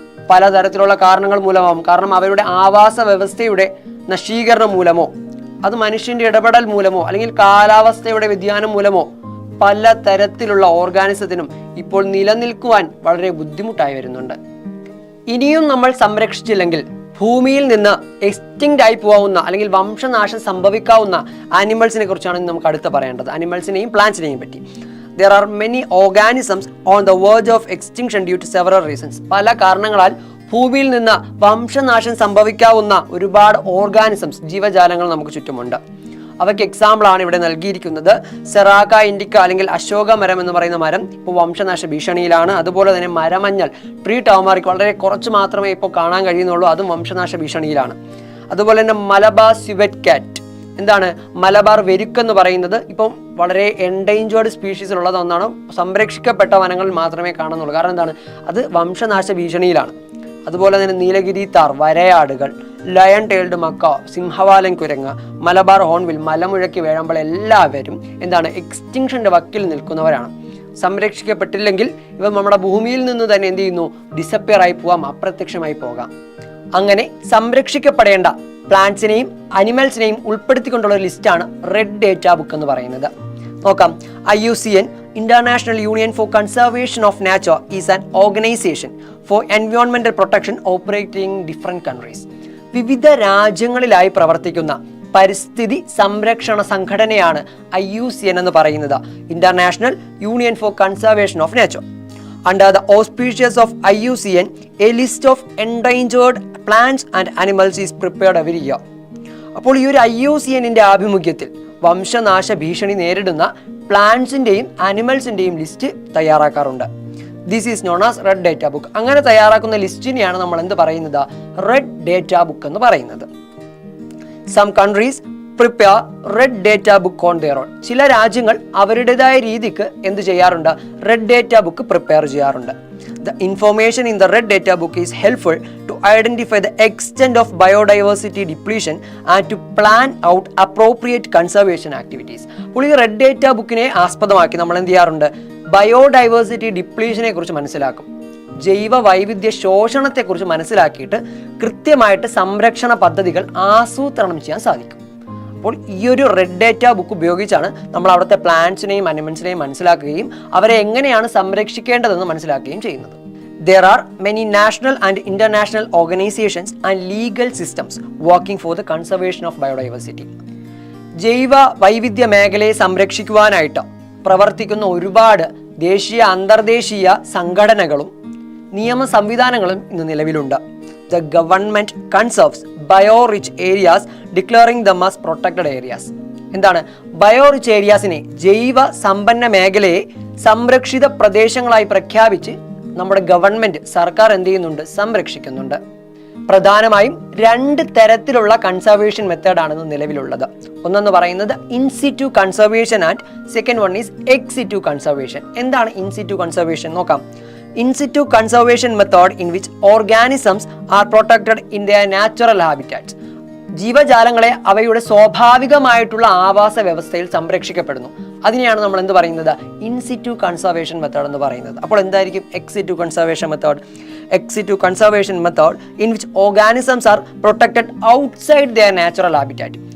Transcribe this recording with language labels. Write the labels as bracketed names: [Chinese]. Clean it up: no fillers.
[Malayalam] പലതരത്തിലുള്ള കാരണങ്ങൾ മൂലമാവും. കാരണം അവരുടെ ആവാസ വ്യവസ്ഥയുടെ നശീകരണം മൂലമോ, അത് മനുഷ്യന്റെ ഇടപെടൽ മൂലമോ, അല്ലെങ്കിൽ കാലാവസ്ഥയുടെ വ്യതിയാനം മൂലമോ പല തരത്തിലുള്ള ഓർഗാനിസത്തിനും ഇപ്പോൾ നിലനിൽക്കുവാൻ വളരെ ബുദ്ധിമുട്ടായി വരുന്നുണ്ട്. ഇനിയും നമ്മൾ സംരക്ഷിച്ചില്ലെങ്കിൽ ഭൂമിയിൽ നിന്ന് എക്സ്റ്റിങ്ക്റ്റ് ആയി പോകാവുന്ന അല്ലെങ്കിൽ വംശനാശം സംഭവിക്കാവുന്ന ആനിമൽസിനെ കുറിച്ചാണ് നമുക്ക് അടുത്ത് പറയേണ്ടത്. ആനിമൽസിനെയും പ്ലാന്റ്സിനെയും പറ്റി. [English] There are many organisms on the verge of extinction due to several reasons. [Malayalam] പല കാരണങ്ങളാൽ ഭൂമിയിൽ നിന്ന് വംശനാശം സംഭവിക്കാവുന്ന ഒരുപാട് ഓർഗാനിസംസ്, ജീവജാലങ്ങൾ നമുക്ക് ചുറ്റുമുണ്ട്. അവയ്ക്ക് എക്സാമ്പിളാണ് ഇവിടെ നൽകിയിരിക്കുന്നത്. സെറാക്ക ഇൻഡിക്ക അല്ലെങ്കിൽ അശോക മരം എന്ന് പറയുന്ന മരം ഇപ്പോൾ വംശനാശ ഭീഷണിയിലാണ്. അതുപോലെ തന്നെ മരമഞ്ഞൾ, ട്രീ ടർമറിക് വളരെ കുറച്ച് മാത്രമേ ഇപ്പോൾ കാണാൻ കഴിയുന്നുള്ളൂ, അതും വംശനാശ ഭീഷണിയിലാണ്. അതുപോലെ തന്നെ മലബാർ സ്യൂവറ്റ് കാറ്റ്, എന്താണ് മലബാർ വെരുക്കെന്ന് പറയുന്നത്, ഇപ്പം വളരെ എൻഡേഞ്ചേർഡ് സ്പീഷീസിലുള്ളത് ഒന്നാണ്. സംരക്ഷിക്കപ്പെട്ട വനങ്ങളിൽ മാത്രമേ കാണുന്നുള്ളൂ. കാരണം എന്താണ്? അത് വംശനാശ ഭീഷണിയിലാണ്. അതുപോലെ തന്നെ Nilgiri Thar, വരയാടുകൾ, lion tailed Mecca, സിംഹവാലൻ കുരങ്ങ്, മലബാർ ഹോൺബിൽ, മലമുഴക്കി വേഴമ്പൾ എല്ലാവരും എന്താണ്? എക്സ്റ്റിങ്ഷന്റെ വക്കിൽ നിൽക്കുന്നവരാണ്. സംരക്ഷിക്കപ്പെട്ടില്ലെങ്കിൽ ഇവ നമ്മുടെ ഭൂമിയിൽ നിന്ന് തന്നെ എന്ത് ചെയ്യുന്നു? ഡിസപ്പിയർ ആയി പോവാം, അപ്രത്യക്ഷമായി പോകാം. അങ്ങനെ സംരക്ഷിക്കപ്പെടേണ്ട പ്ലാന്റ്സിനെയും അനിമൽസിനെയും ഉൾപ്പെടുത്തിക്കൊണ്ടുള്ള ഒരു ലിസ്റ്റാണ് റെഡ് ഡേറ്റ ബുക്ക് എന്ന് പറയുന്നത്. നോക്കാം. [English] IUCN, International Union for Conservation of Nature, is an organization for environmental protection operating in different countries. [Malayalam] വിവിധ രാജ്യങ്ങളിലായി പ്രവർത്തിക്കുന്ന പരിസ്ഥിതി സംരക്ഷണ സംഘടനയാണ് IUCN എന്ന് പറയുന്നത്. [English] International Union for Conservation of Nature. Under the auspices of IUCN, a list of endangered plants and animals is prepared every year. [Malayalam] അപ്പോൾ ഈ ഒരു IUCNന്റെ ആഭിമുഖ്യത്തിൽ വംശനാശ ഭീഷണി നേരിടുന്ന പ്ലാന്റ്സിന്റെയും ആനിമൽസിന്റെയും list തയ്യാറാക്കാറുണ്ട്. [English] This is known as red data book. [Malayalam] അങ്ങനെ തയ്യാറാക്കുന്ന ലിസ്റ്റിനെയാണ് നമ്മൾ എന്ത് പറയുന്നത്? റെഡ് ഡേറ്റ ബുക്ക് എന്ന് പറയുന്നത്. [English] Some countries prepare red data book on their own. [Malayalam] ചില രാജ്യങ്ങൾ അവരുടേതായ രീതിക്ക് എന്ത് ചെയ്യാറുണ്ട്? റെഡ് ഡേറ്റ ബുക്ക് പ്രിപ്പയർ ചെയ്യാറുണ്ട്. [English] The information in the red data book is helpful to identify the extent of biodiversity depletion and to plan out appropriate conservation activities. [Malayalam] അപ്പോൾ ഈ red data ബുക്കിനെ ആസ്പദമാക്കി നമ്മൾ എന്ത് ചെയ്യാറുണ്ട്? ബയോഡൈവേഴ്സിറ്റി ഡിപ്ലീഷനെ കുറിച്ച് മനസ്സിലാക്കും. ജൈവ വൈവിധ്യ ശോഷണത്തെക്കുറിച്ച് മനസ്സിലാക്കിയിട്ട് കൃത്യമായിട്ട് സംരക്ഷണ പദ്ധതികൾ ആസൂത്രണം ചെയ്യാൻ സാധിക്കും. അപ്പോൾ ഈ ഒരു റെഡ് ഡേറ്റ ബുക്ക് ഉപയോഗിച്ചാണ് നമ്മൾ അവിടുത്തെ പ്ലാന്റ്സിനെയും അനിമൽസിനെയും മനസ്സിലാക്കുകയും അവരെ എങ്ങനെയാണ് സംരക്ഷിക്കേണ്ടതെന്ന് മനസ്സിലാക്കുകയും ചെയ്യുന്നത്. [English] There are many national and international organizations and legal systems working for the conservation of biodiversity. [Malayalam] ജൈവ വൈവിധ്യ മേഖലയെ സംരക്ഷിക്കുവാനായിട്ട് പ്രവർത്തിക്കുന്ന ഒരുപാട് ദേശീയ അന്തർദേശീയ സംഘടനകളും നിയമ സംവിധാനങ്ങളും ഇന്ന് നിലവിലുണ്ട്. [English] The government conserves bio-rich areas, declaring them as protected areas. [Malayalam] എന്താണ് ബയോറിച്ച് ഏരിയാസിനെ, ജൈവ സമ്പന്ന മേഖലയെ സംരക്ഷിത പ്രദേശങ്ങളായി പ്രഖ്യാപിച്ച് നമ്മുടെ ഗവൺമെന്റ്, സർക്കാർ എന്ത് ചെയ്യുന്നുണ്ട്? സംരക്ഷിക്കുന്നുണ്ട്. പ്രധാനമായും രണ്ട് തരത്തിലുള്ള കൺസർവേഷൻ മെത്തേഡാണ് നിലവിലുള്ളത്. ഒന്നെന്ന് പറയുന്നത് [English] In situ conservation and second one is ex situ conservation. [Malayalam] എന്താണ് ഇൻസിറ്റു കൺസർവേഷൻ? നോക്കാം. [English] In situ conservation method in which organisms are protected in their natural habitats. [Malayalam] ജീവജാലങ്ങളെ അവയുടെ സ്വാഭാവികമായിട്ടുള്ള ആവാസ വ്യവസ്ഥയിൽ സംരക്ഷിക്കപ്പെടുന്നു. അതിനെയാണ് നമ്മൾ എന്ത് പറയുന്നത്? ഇൻസിറ്റു കൺസർവേഷൻ മെത്തേഡ് എന്ന് പറയുന്നത്. അപ്പോൾ എന്തായിരിക്കും ex situ conservation method? [English] Ex situ conservation method in which organisms are protected outside their natural habitat.